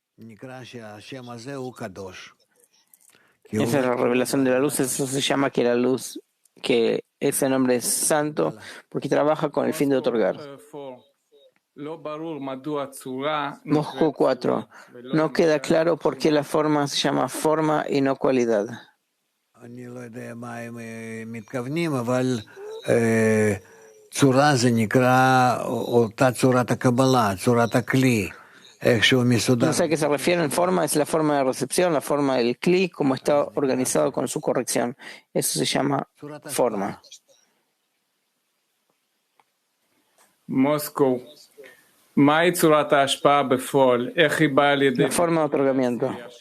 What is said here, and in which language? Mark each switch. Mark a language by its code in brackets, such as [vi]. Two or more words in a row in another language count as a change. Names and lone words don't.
[es] Esa es la revelación de la luz. Eso se llama que la luz, que ese nombre es santo porque trabaja con el fin de otorgar. Moscú 4. No queda claro por qué la forma se llama forma y no cualidad. [he] צורה זה נקרא אותה צורת הקבלה, צורת הכלי, איכשהו מסודר. [es] No sé a qué se refieren. Forma es la forma de recepción, la forma del Kli, como está organizado con su corrección. Eso se llama forma. Moscú. La forma de otorgamiento.